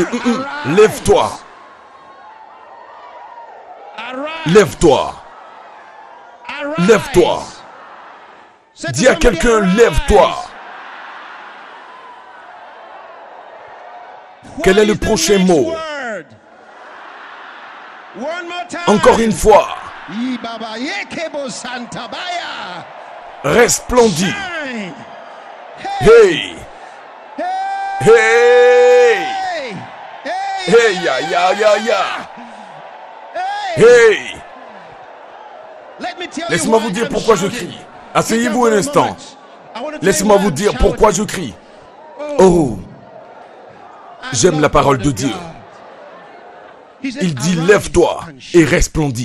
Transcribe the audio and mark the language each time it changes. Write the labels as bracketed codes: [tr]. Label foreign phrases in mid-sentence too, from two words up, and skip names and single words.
[fr] Lève-toi. Lève-toi. Lève-toi. Dis à quelqu'un, lève-toi. Quel est le prochain mot? Encore une fois. Resplendis. Hey. Hey. Hey, ya, ya, ya, ya. Hey. Laissez-moi vous dire pourquoi je crie. Asseyez-vous un instant. Laissez-moi vous dire pourquoi je crie. Oh, j'aime la parole de Dieu. Il dit, lève-toi et resplendis.